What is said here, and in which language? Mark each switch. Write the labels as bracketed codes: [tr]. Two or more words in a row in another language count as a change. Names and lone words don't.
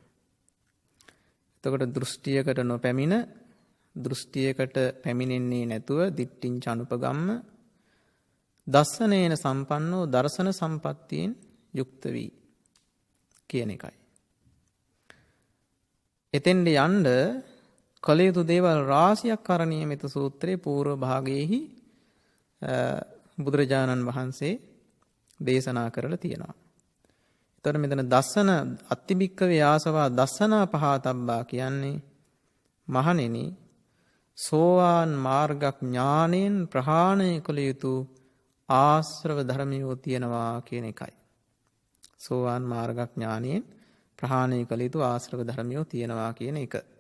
[si] එතකොට දෘෂ්ටියකට නොපැමිණ දෘෂ්ටියකට පැමිණෙන්නේ නැතුව [pi] දිට්ඨිංච අනුපගම්ම දස්සනේන සම්පන්නෝ [si] දර්ශන සම්පත්තියෙන් යුක්ත වී කියන එකයි. එතෙන්ට යන්න කළ යුතු දේවල් රාශියක් කරණීය මෙත්ත සූත්‍රයේ పూర్ව භාගයේහි බුදුරජාණන් වහන්සේ දේශනා කරලා තියෙනවා. එතකොට මෙතන දස්සන [pi] අත්තිබික්කවේ ආසවා දස්සනා පහතබ්බා [si] කියන්නේ මහණෙනි සෝවාන් මාර්ගඥාණයෙන් ප්‍රහාණය කළ යුතු ආශ්‍රව ධර්මියෝ තියෙනවා කියන එකයි. සෝවාන් මාර්ගඥාණයෙන් ප්‍රහාණය කළ යුතු ආශ්‍රව ධර්මියෝ තියෙනවා කියන එක.